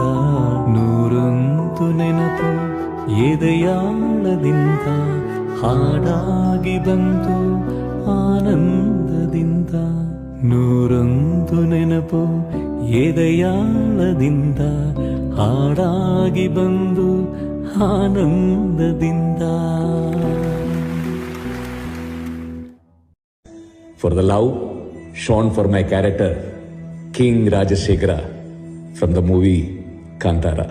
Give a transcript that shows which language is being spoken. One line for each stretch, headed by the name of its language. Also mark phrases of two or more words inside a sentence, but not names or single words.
Kannada: ನೂರೊಂದು ನೆನಪು ಎದೆಯಾಳದಿಂದ ಹಾಡಾಗಿ ಬಂದು ಆನಂದದಿಂದ. ನೂರೊಂದು ನೆನಪು ಎದೆಯಾಳದಿಂದ ಹಾಡಾಗಿ ಬಂದು ಆನಂದದಿಂದ.
English: For the love shown for my character, King Rajasekhara, from the movie Kantara.